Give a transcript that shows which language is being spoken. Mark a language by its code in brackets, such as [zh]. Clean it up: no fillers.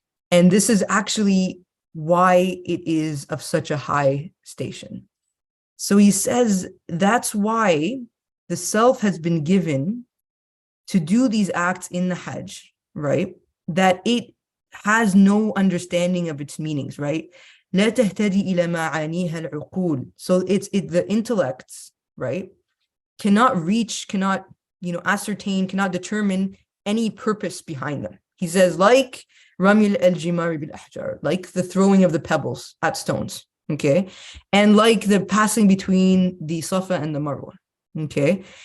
[en] And this is actually why it is of such a high station. So he says that's why the self has been given to do these acts in the Hajj, right? That it has no understanding of its meanings, right? [ar] لا تهتدي إلى معانيها العقول. [en] So the intellects, right, cannot reach, cannot, ascertain, cannot determine any purpose behind them. He says, like Ramil al-Jimari bil-Ahjar, like the throwing of the pebbles at stones, okay? And like the passing between the Safa and the Marwa, okay?